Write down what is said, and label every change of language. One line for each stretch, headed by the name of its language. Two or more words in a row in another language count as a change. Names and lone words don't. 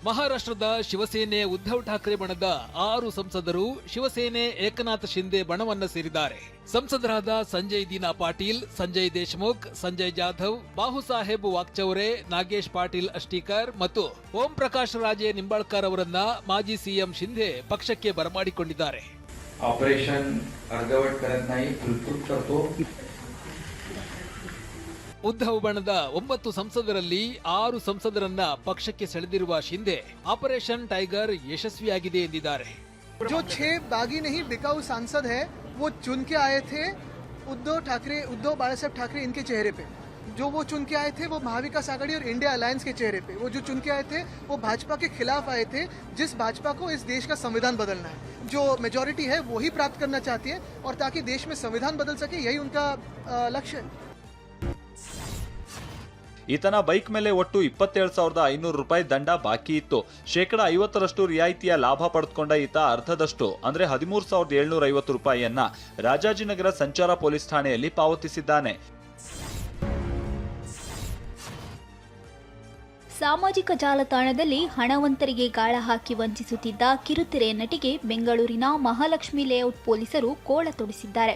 Kannada: ಮಹಾರಾಷ್ಟ್ರದ ಶಿವಸೇನೆ ಉದ್ಧವ್ ಠಾಕ್ರೆ ಬಣದ 6 ಸಂಸದರು ಶಿವಸೇನೆ ಏಕನಾಥ್ ಶಿಂದೆ ಬಣವನ್ನ ಸೇರಿದ್ದಾರೆ. ಸಂಸದರಾದ ಸಂಜಯ್ ದೀನಾ ಪಾಟೀಲ್, ಸಂಜಯ್ ದೇಶ್ಮುಖ್, ಸಂಜಯ್ ಜಾಧವ್, ಬಾಹುಸಾಹೇಬ್ ವಾಕ್ಚೌರೆ, ನಾಗೇಶ್ ಪಾಟೀಲ್ ಅಷ್ಟೀಕರ್ ಮತ್ತು ಓಂ ಪ್ರಕಾಶ್ ರಾಜೆ ನಿಂಬಾಳ್ಕರ್ ಅವರನ್ನ ಮಾಜಿ ಸಿಎಂ ಶಿಂದೆ ಪಕ್ಷಕ್ಕೆ ಬರಮಾಡಿಕೊಂಡಿದ್ದಾರೆ.
Marathi: ऑपरेशन अर्धवट करत नाही, फुलफूट करतो.
Kannada: ಉದ್ಧವ್ ಬಣದ 9 ಸಂಸದರಲ್ಲಿ 6 ಸಂಸದರನ್ನ ಪಕ್ಷಕ್ಕೆ ಸೆಳೆದಿರುವ ಶಿಂದೆ ಆಪರೇಷನ್ ಟೈಗರ್ ಯಶಸ್ವಿಯಾಗಿದೆ ಎಂದಿದ್ದಾರೆ.
Hindi: जो 6 बागी नहीं बिकाऊ सांसद है वो चुन के आए थे उद्धव बाळासाहेब ठाकरे इनके चेहरे पे. जो वो चुन के आए थे वो महाविकास आघाड़ी और इंडिया अलायंस के चेहरे पे. वो जो चुन के आए थे वो भाजपा के खिलाफ आए थे, जिस भाजपा को इस देश का संविधान बदलना है. जो मेजॉरिटी है वो ही प्राप्त करना चाहती है और ताकि देश में संविधान बदल सके, यही उनका लक्ष्य है.
Kannada: ಈತನ ಬೈಕ್ ಮೇಲೆ ಒಟ್ಟು 27,500 ರೂಪಾಯಿ ದಂಡ ಬಾಕಿ ಇತ್ತು. 50% ರಿಯಾಯಿತಿಯ ಲಾಭ ಪಡೆದುಕೊಂಡ ಈತ ಅರ್ಧದಷ್ಟು ಅಂದ್ರೆ 13,750 ರೂಪಾಯಿಯನ್ನ ರಾಜಾಜಿನಗರ ಸಂಚಾರ ಪೊಲೀಸ್ ಠಾಣೆಯಲ್ಲಿ ಪಾವತಿಸಿದ್ದಾನೆ. ಸಾಮಾಜಿಕ ಜಾಲತಾಣದಲ್ಲಿ ಹಣವಂತರಿಗೆ ಗಾಳ ಹಾಕಿ ವಂಚಿಸುತ್ತಿದ್ದ ಕಿರುತೆರೆ ನಟಿಗೆ ಬೆಂಗಳೂರಿನ ಮಹಾಲಕ್ಷ್ಮಿ ಲೇಔಟ್ ಪೊಲೀಸರು ಕೋಳ ತೊಡಿಸಿದ್ದಾರೆ.